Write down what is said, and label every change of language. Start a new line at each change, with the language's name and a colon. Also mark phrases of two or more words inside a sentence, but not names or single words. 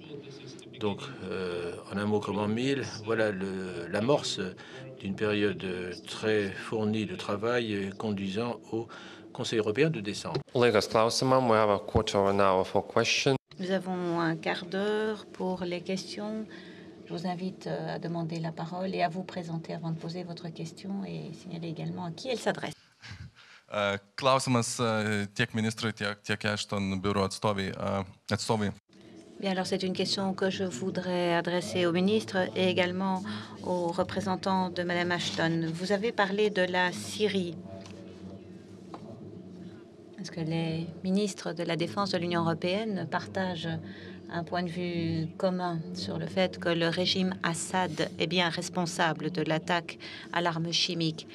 French: Donc, en un mot comme en mille, voilà l'amorce d'une période très fournie de travail conduisant au Conseil européen de décembre. Nous avons un quart d'heure pour les questions. Je vous invite à demander la parole et à vous présenter avant de poser votre question et signaler également à qui elle s'adresse.
Lithuanian: Klausimas tiek ministrui, tiek Ashton biuro atstovai.
French: Bien, alors c'est une question que je voudrais adresser au ministre et également aux représentants de Madame Ashton. Vous avez parlé de la Syrie. Est-ce que les ministres de la Défense de l'Union européenne partagent un point de vue commun sur le fait que le régime Assad est bien responsable de l'attaque à l'arme chimique?